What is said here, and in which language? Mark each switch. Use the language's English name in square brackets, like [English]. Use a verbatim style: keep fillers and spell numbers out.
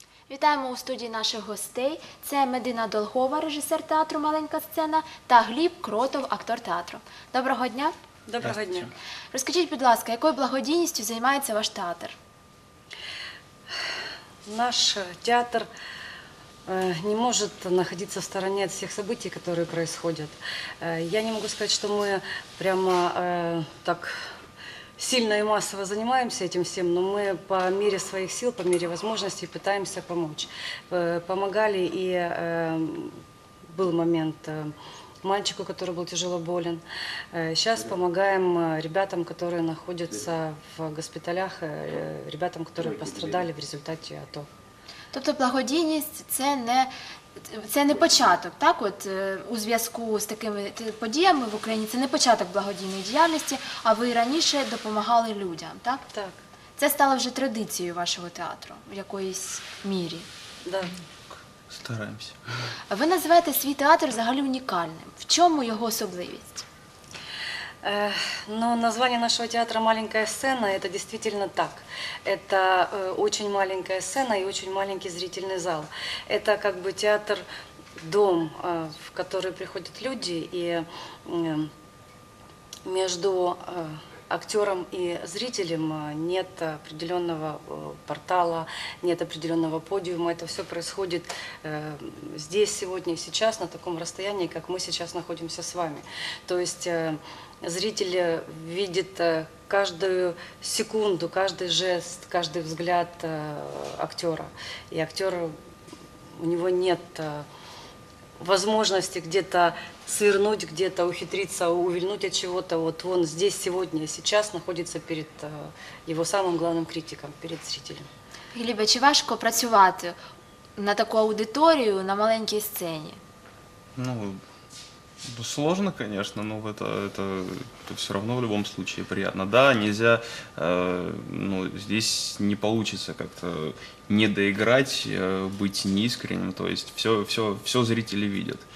[Ukrainian] Вітаємо у студії наших гостей. Це Медина Долгова, режисер театру «Маленька сцена», та Гліб Кротов, актор театру. Доброго дня. Доброго дня. Розкажіть, будь ласка, якою благодійністю займається ваш театр? [Russian] Наш театр не может находиться в стороне от всех событий, которые происходят. Я не могу сказать, что мы прямо так сильно и массово занимаемся этим всем, но мы по мере своих сил, по мере возможностей пытаемся помочь. Помогали, и э, был момент э, мальчику, который был тяжело болен. Сейчас помогаем ребятам, которые находятся в госпиталях, э, ребятам, которые пострадали в результате АТО. [Ukrainian] Тобто благодійність – це не, це не початок, так? От, у зв'язку з такими подіями в Україні це не початок благодійної діяльності, а ви раніше допомагали людям, так? Так. Це стало вже традицією вашого театру в якоїсь мірі. Да. Стараємося. Ви називаєте свій театр взагалі унікальним. В чому його особливість? [Russian] Но название нашего театра «Маленькая сцена» – это действительно так. Это очень маленькая сцена и очень маленький зрительный зал. Это как бы театр-дом, в который приходят люди, и между актером и зрителем нет определенного портала, нет определенного подиума. Это все происходит здесь, сегодня и сейчас, на таком расстоянии, как мы сейчас находимся с вами. То есть зритель видит каждую секунду, каждый жест, каждый взгляд актера. И актер, у него нет возможности где-то свернуть, где-то ухитриться, увильнуть от чего-то. Вот он здесь, сегодня, сейчас находится перед его самым главным критиком, перед зрителем. [Ukrainian] Глібе, чи важко працювати на таку аудиторію на маленькій сцені? [Russian] Ну, сложно, конечно, но это, это, это все равно в любом случае приятно. Да, нельзя, э, ну, здесь не получится как-то не доиграть, э, быть неискренним, то есть все, все, все зрители видят.